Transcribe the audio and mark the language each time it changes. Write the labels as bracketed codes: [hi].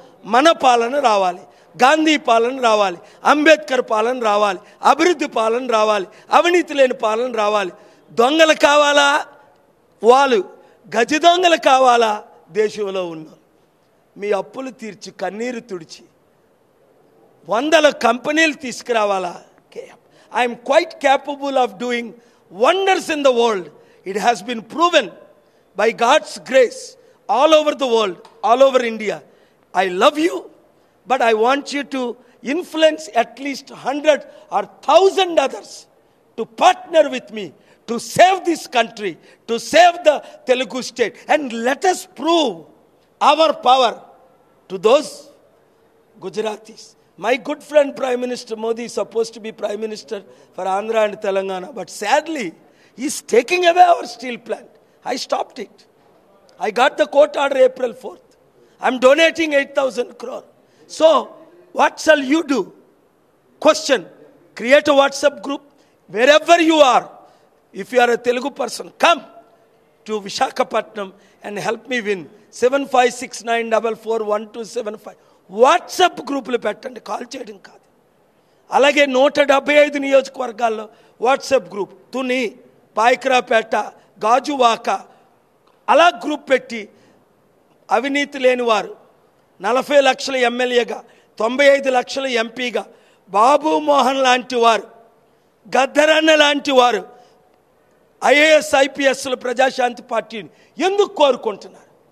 [te] మన పాలన రావాలి, గాంధీ పాలన రావాలి, అంబేద్కర్ పాలన రావాలి, అభివృద్ధి పాలన రావాలి, అవినీతి లేని పాలన రావాలి. దొంగలు కావాలా? వాళ్ళు గజ దొంగలు కావాలా? దేశంలో ఉన్నారు మీ అప్పులు తీర్చి, కన్నీరు తుడిచి 100 కంపెనీలు తీసుకురావాలా? [en] I am quite capable of doing wonders in the world. It has been proven by God's grace all over the world, all over India. I love you, but I want you to influence at least 100 or 1,000 others to partner with me to save this country, to save the Telugu state. And let us prove our power to those Gujaratis. My good friend Prime Minister Modi is supposed to be Prime Minister for Andhra and Telangana, but sadly he is taking away our steel plant. I stopped it. I got the court order April 4th. I am donating 8,000 crore. So what shall you do? Question. Create a WhatsApp group. Wherever you are, if you are a Telugu person, come to Visakhapatnam and help me win. 7569441275. [te] WhatsApp గ్రూపులు పెట్టండి, call చేయడం కాదు. అలాగే 175 నియోజకవర్గాల్లో WhatsApp group, Tuni, Payakaraopeta, Gajuwaka, అలా group పెట్టి అవినీతి లేని వారు 40 లక్షల ఎమ్మెల్యేగా, 95 లక్షల ఎంపీగా, బాబు మోహన్ లాంటి వారు, గద్దరన్న లాంటి వారు ఐఏఎస్ ఐపీఎస్లు ప్రజాశాంతి పార్టీని ఎందుకు కోరుకుంటున్నారు?